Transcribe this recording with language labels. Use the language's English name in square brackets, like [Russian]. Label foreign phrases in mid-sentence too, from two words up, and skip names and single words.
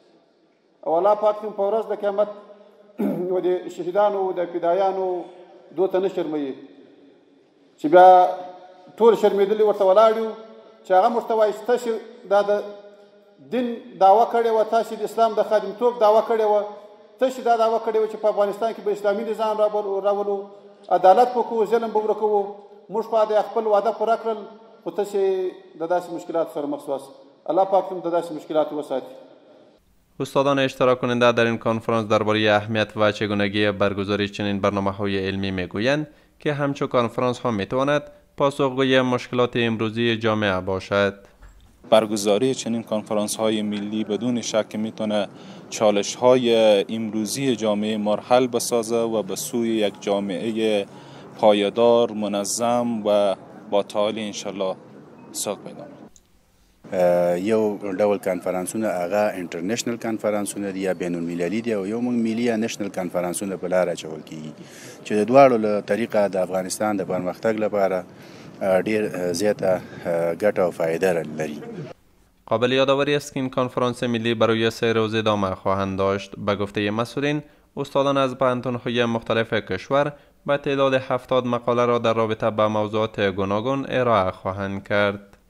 [Pashto] او الله پاک په ورځ د قیامت و د شهیدانو د فدایانو دوی ته نه شرموي چې بیا ټول شرمېدلي ورته ولاړ یو چې هغه موږ ته وایي چې تاسې دا د دین دعوه کړې وه، تاسې د اسلام د خادمتوب دعوه کړې وه، تاسې دا دعوه کړې وه چې په افغانستان کې به اسلامي نظام راولو، عدالت وکړو، ظلم به ورکوو. موږ خو د خپل وعده پوره کړل خو تاسې د داسې مشکلاتو سره مخ شواست. الله پاک هم د داسې مشکلاتو وساتي. [Persian] استادان اشتراک کننده در این کنفرانس درباره اهمیت و چگونگی برگزاری چنین برنامه‌های علمی میگویند که همچون کنفرانس ها میتواند پاسخگوی مشکلات امروزی جامعه باشد. برگزاری چنین کنفرانس های ملی بدون شک میتونه چالش های امروزی جامعه ما را حل بسازه و به سوی یک جامعه پایدار، منظم و با تعالی انشالله ساق پیدا. [Pashto] یو ډول کانفرنسونه هغه انټرنیشنل کانفرنسونه دي یا بین المللي دي او یو موږ ملي یا نېشنل کانفرنسونه په لاره اچول کېږي چې د دواړو له طریقه د افغانستان د پرمختګ لپاره ډېر زیاته ګټه او فایده لري. [Persian] قابل یادآوری است که این کنفرانس ملی برای 3 روز ادامه خواهند داشت. به گفته مسئولین، استادان از پوهنتون‌های مختلف کشور به تعداد 70 مقاله را در رابطه با موضوعات گوناگون ارائه خواهند کرد.